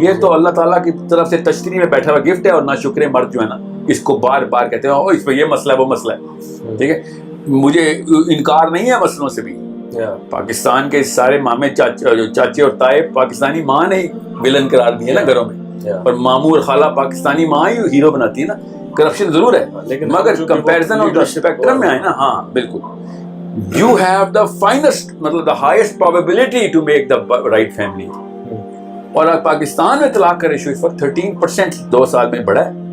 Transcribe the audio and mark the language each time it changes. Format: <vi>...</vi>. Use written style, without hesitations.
<ur>یہ تو اللہ تعالیٰ کی طرف سے تشتری میں بیٹھا ہوا گفٹ ہے. اور ناشکرے مرد جو ہے نا اس کو بار بار کہتے ہیں اس پہ یہ مسئلہ ہے وہ مسئلہ ہے. ٹھیک ہے، مجھے انکار نہیں ہے مسئلوں سے بھی. پاکستان کے سارے مامے چاچے اور تائے پاکستانی ماں نے ولن قرار دیے نا گھروں میں، اور ماموں اور خالہ پاکستانی ماں ہی ہیرو بناتی ہے نا. کرپشن ضرور ہے مگر</ur> <en>comparison of the spectrum</en> <ur>میں آئے نا. ہاں بالکل.</ur> <en>You have the finest مطلب the highest probability to make the right family.</en> <ur>اور پاکستان میں طلاق کا ریشو اس وقت 13% 2 سال میں بڑھا ہے.</ur>